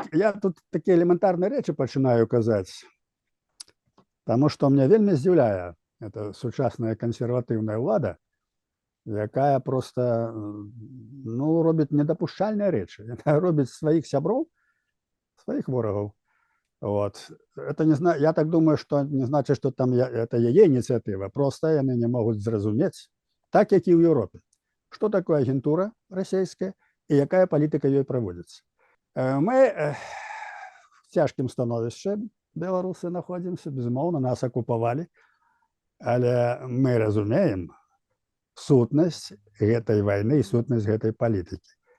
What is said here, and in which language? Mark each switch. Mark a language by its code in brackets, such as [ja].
[be] Я тут такія элементарныя рэчы пачынаю казаць, таму што мне вельмі здзіўляе эта сучасная кансерватыўная ўлада, якая просто ну, робить недопушчальныя рэчы. Яна робіць сваіх сяброў, сваіх ворагаў. Вот. Это не зна... [ru] Я так думаю, что не значит, что там это яе инициатива. [be] Просто яны не могуць зразумець, так як і ў Еўропе, што такое агентура расійская і якая палітыка ёй праводзіцца. Мы в цяжкім становішчы беларусы находзімся, безумоўна, нас акупавалі, але мы разумеем сутнасць гэтай вайны і сутнасць гэтай палітыкі.